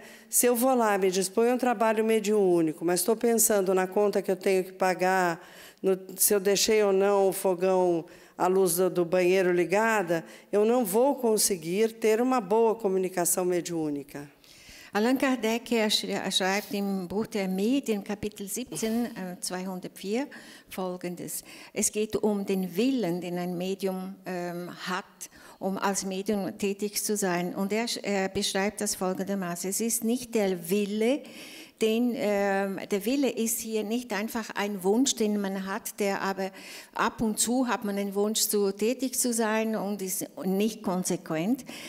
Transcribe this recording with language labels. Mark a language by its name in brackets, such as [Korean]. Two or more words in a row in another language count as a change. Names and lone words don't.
[Portuguese] Se eu vou lá, me disponho a um trabalho mediúnico, mas estou pensando na conta que eu tenho que pagar, se eu deixei ou não o fogão, a luz do banheiro ligada, eu não vou conseguir ter uma boa comunicação mediúnica. [German] Allan Kardec schreibt im Buch der Medien, Kapitel 17, 204, Folgendes. Es geht um den Willen, den ein Medium hat, um als Medium tätig zu sein. Und er beschreibt das folgendermaßen. Es ist nicht der Wille, der Wille ist hier nicht einfach ein Wunsch, den man hat, der aber ab und zu hat man den Wunsch, tätig zu sein und ist nicht konsequent.